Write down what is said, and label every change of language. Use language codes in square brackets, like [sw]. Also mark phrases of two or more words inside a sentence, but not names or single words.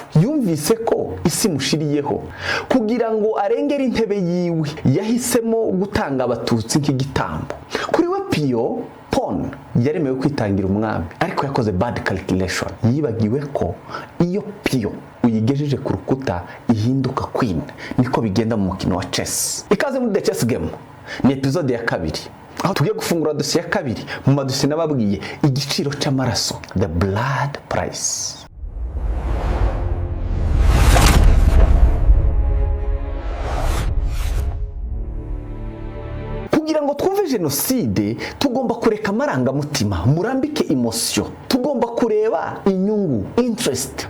[rw] Yumvise ko isi mushiriyeho, kugira ngo arengere intebe yiwe yahisemo gutanga abatutsi nk'igitambo. Kuri we Pio Pon yaremewe kwitangira umwami, ariko yakoze [en] bad calculation. [rw] Yibagiwe ko iyo Pio uyigejeje ku rukuta ihinduka queen. Niko bigenda mu mukino wa chess. Ikaze muri [en] the chess game [rw] ni episode ya 2, aho tugiye gufungura dosiye ya 2 mu madosiye nababwiye igiciro cy'amaraso, [en] the blood price. [rw] Kugira ngo twumve jenoside tugomba kureka amarangamutima, murambike emotion, tugomba kureba inyungu, interest.